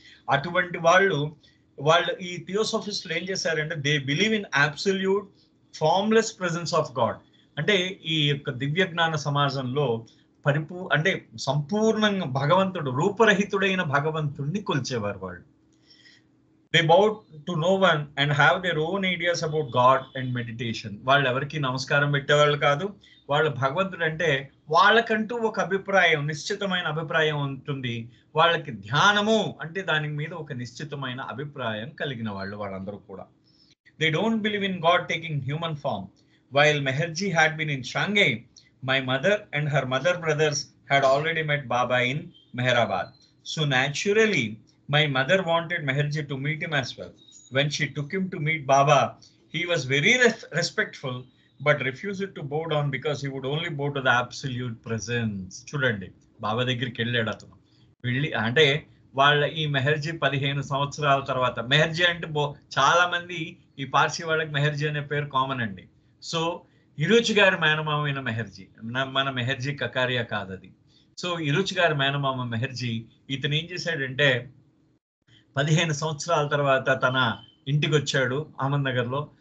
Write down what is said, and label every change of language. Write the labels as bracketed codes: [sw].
[te] అటువంటి వాళ్ళు ఈ థియోసఫిస్టులు ఏం చేశారంటే [en] They believe in absolute formless presence of God. [te] అంటే ఈ యొక్క దివ్య జ్ఞాన సమాజంలో అంటే సంపూర్ణంగా భగవంతుడు, రూపరహితుడైన భగవంతుడిని కొలిచేవారు వాళ్ళు. [en] They bowed to no one and have their own ideas about God and meditation. [te] వాళ్ళు ఎవరికి నమస్కారం పెట్టేవాళ్ళు కాదు. వాళ్ళు భగవంతుడు అంటే వాళ్ళకంటూ ఒక అభిప్రాయం, నిశ్చితమైన అభిప్రాయం ఉంటుంది. వాళ్ళకి ధ్యానము అంటే దాని మీద ఒక నిశ్చితమైన అభిప్రాయం కలిగిన వాళ్ళు వాళ్ళందరూ కూడా. [en] They don't believe in God taking human form. While Meherji had been in Shanghai, my mother and her mother brothers had already met Baba in Meherabad. So naturally, my mother wanted Meherji to meet him as well. When she took him to meet Baba, he was very respectful, but refused to bow down because he would only bow to the absolute presence. [te] చూడండి, బాబా దగ్గరికి వెళ్ళాడు అతను. వెళ్ళి అంటే వాళ్ళ ఈ మెహర్జీ 15 సంవత్సరాల తర్వాత, మెహర్జీ అంటే చాలా మంది ఈ పార్సీ వాళ్ళకి మెహర్జీ అనే పేరు కామన్ అండి. సో ఇరుచి గారి మేనమామైన మెహర్జీ, మన మెహర్జీ కకారియా కాదది. సో ఇరుచి గారి మేనమామ మెహర్జీ ఇతను ఏం చేశాడంటే 15 సంవత్సరాల తర్వాత తన ఇంటికి వచ్చాడు అహ్మద్నగర్ లో.